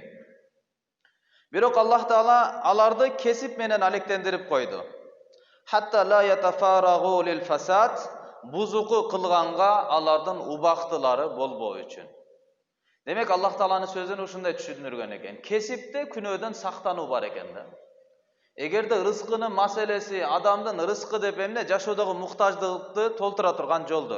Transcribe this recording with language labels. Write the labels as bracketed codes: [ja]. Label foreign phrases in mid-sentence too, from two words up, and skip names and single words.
[ky] Бирок Аллах Таала аларды кесип менен алектендирип койду. [ar] حتى لا يتفرغوا للفساد, [ky] бузуку кылганга алардын убактылары болбоо үчүн. Демек Аллах Тааланын сөзүн ушундай түшүндүргөн экен. Кесипте күнөөдөн сактануу бар экен да. Эгерде рызкынын маселеси адамдын рызкы деп эмне жашоодогу муктаждыкты толтура турган жолдор.